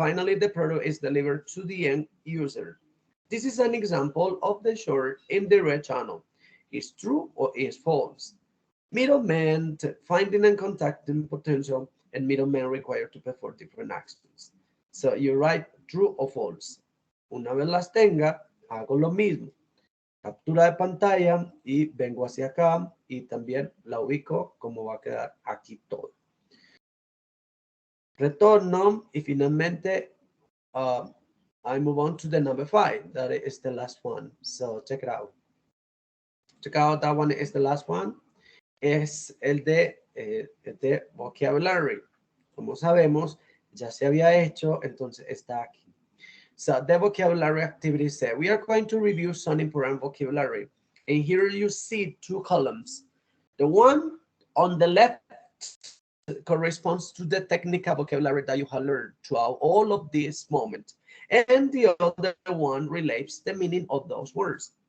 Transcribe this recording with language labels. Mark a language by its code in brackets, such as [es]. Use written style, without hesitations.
[en] Finally, the product is delivered to the end user. This is an example of the short indirect channel. Is true or is false? Middlemen finding and contacting potential, and middlemen required to perform different actions. So you write true or false. [es] Una vez las tenga, hago lo mismo. Captura de pantalla y vengo hacia acá y también la ubico como va a quedar aquí todo. Retorno y finalmente [en] I move on to the number 5. That is the last one. So check it out. Check out, that one is the last one. [es] Es el de vocabulary. Como sabemos, ya se había hecho, entonces está aquí. [en] So the vocabulary activity said, we are going to review some important vocabulary. And here you see 2 columns. The one on the left corresponds to the technical vocabulary that you have learned throughout all of this moment. And the other one relates the meaning of those words.